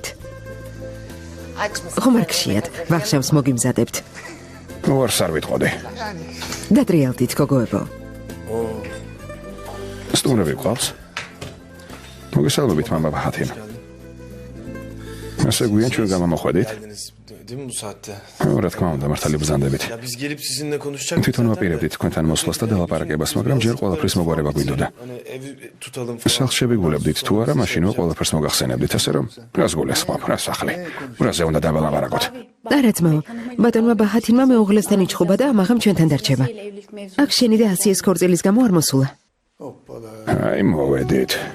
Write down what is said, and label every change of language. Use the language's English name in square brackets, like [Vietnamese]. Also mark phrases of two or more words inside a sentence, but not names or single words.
[Georgian] ხომ არ გშიათ, ვახშამს მოგიმზადებთ. უარს არ ვიტყოდი. დატრიალდით გოგოებო. სტუმრები ყავს? მოგესალმებით მამა ბახათინ. ასე გვიან ჩვენ გამომოხვედით? [Turkish] Değil mi bu saatte? [Georgian] რა თქმა უნდა, მართალი ბრძანდებით. [Turkish] Ya biz gelip sizinle konuşacak [Georgian] თვითონ ვაპირებდით თქვენთან მოსვლას და დალაპარაკებას, მაგრამ ჯერ ყველაფრის მოგვარება გვინდოდა. [Turkish] Hani evi tutalım falan. [Georgian] სახლს შევიგულებდით თუ არა, მაშინვე ყველაფერს მოგახსენებდით, ასე რომ რას გულისხმობ, რა სახლი. რაზე უნდა დავალაპარაკოთ? არა ძმაო, ბატონმა ბახათინმა მეუღლესთან იჩხუბა და ამაღამ ჩვენთან დარჩება. აქ შენი და ასიეს ქორწილის გამო არ მოსულა. აი, მოვედით.